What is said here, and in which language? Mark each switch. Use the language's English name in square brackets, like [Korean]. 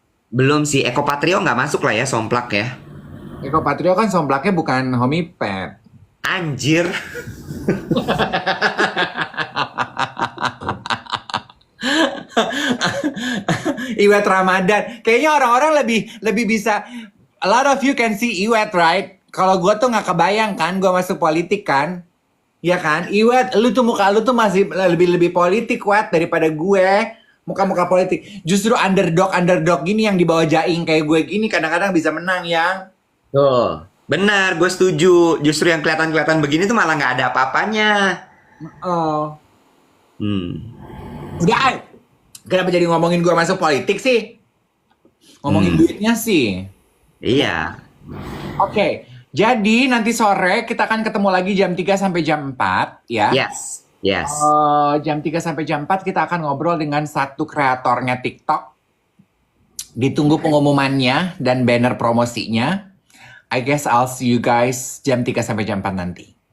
[Indonesian] Belum sih, Eko Patrio nggak masuk lah ya somplak ya. Eko Patrio kan somplaknya bukan homipet. Anjir. Iwet Ramadan. Kayaknya orang-orang lebih bisa. [English] A lot of you can see Iwet, right? [Indonesian] Kalau gue tuh nggak kebayang kan, gue masuk politik kan. Ya kan? Iwet, muka lu tuh masih lebih politik, Wet, daripada gue. Muka-muka politik. Justru underdog gini yang dibawa jaing kayak gue gini kadang-kadang bisa menang ya. Tuh. Benar, gue setuju. Justru yang kelihatan-kelihatan begini tuh malah nggak ada apa-apanya. Oh. Hmm. Udah, kenapa jadi ngomongin gue masuk politik sih? Ngomongin duitnya sih. Iya. Oke, jadi nanti sore kita akan ketemu lagi jam 3 sampai jam 4 ya. [English] Yes. Yes. [Indonesian] Jam 3 sampai jam 4 kita akan ngobrol dengan satu kreatornya TikTok. Ditunggu pengumumannya dan banner promosinya. [English] I guess I'll see you guys [Indonesian] jam 3 sampai jam 4 nanti.